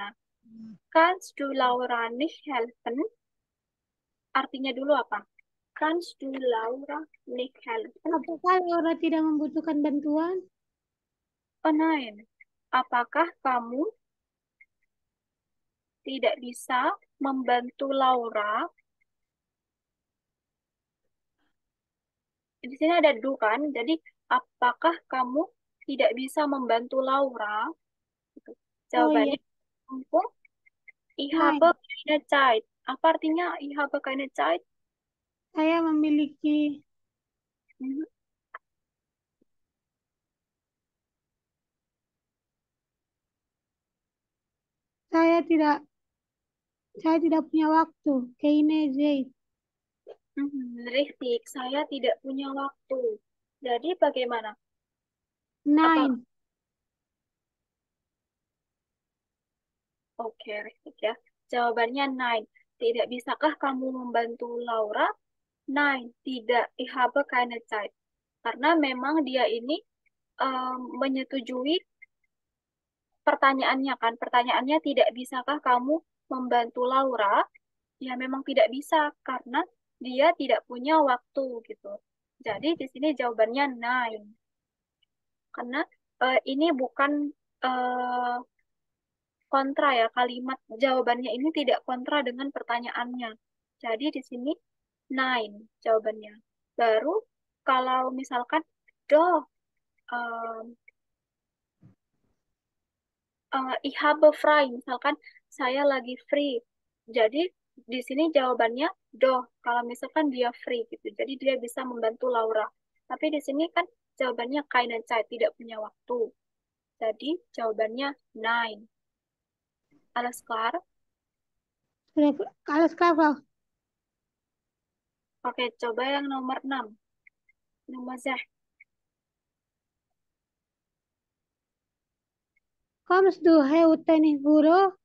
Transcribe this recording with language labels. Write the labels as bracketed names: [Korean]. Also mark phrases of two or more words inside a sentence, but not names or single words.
[German] Kannst du Laura nicht helfen? [Indonesian] Artinya dulu apa? [German] Kannst du Laura nicht helfen? [Indonesian] apakah Laura tidak membutuhkan bantuan? [German] Oh, nein. [Indonesian] Apakah kamu tidak bisa membantu Laura? Di sini ada do kan, jadi apakah kamu tidak bisa membantu Laura? Gitu. Oh iya, Jawabannya mumpung [German] ich habe nein. keine Zeit. [Indonesian] Apa artinya [German] ich habe keine Zeit? [Indonesian] Saya memiliki, Mhm. saya tidak punya waktu. [German] Keine Zeit. [Indonesian] Richtig, saya tidak punya waktu. Jadi bagaimana? Apa? Nein. Oke, richtig ya. Jawabannya nine. Tidak bisakah kamu membantu Laura? Nine, tidak. [German] Ich habe keine Zeit. [Indonesian] Karena memang dia ini menyetujui pertanyaannya kan. Pertanyaannya tidak bisakah kamu membantu Laura? Ya memang tidak bisa karena dia tidak punya waktu gitu. Jadi di sini jawabannya nine. Karena ini bukan eh, kontra ya, kalimat jawabannya ini tidak kontra dengan pertanyaannya. Jadi di sini nine jawabannya. Baru kalau misalkan doh um, [German] ich habe frei, [Indonesian] misalkan saya lagi free. Jadi di sini jawabannya doh kalau misalkan dia free gitu. Jadi dia bisa membantu Laura. Tapi di sini kan jawabannya [German] keine Zeit, [Indonesian] tidak punya waktu. Jadi jawabannya nine. [German] Alles klar? [Indonesian] Sudah, [German] alles klar, [Indonesian] Frau. Oke, coba yang nomor 6. Nomor Z. [German] Kommst du heute ins Büro?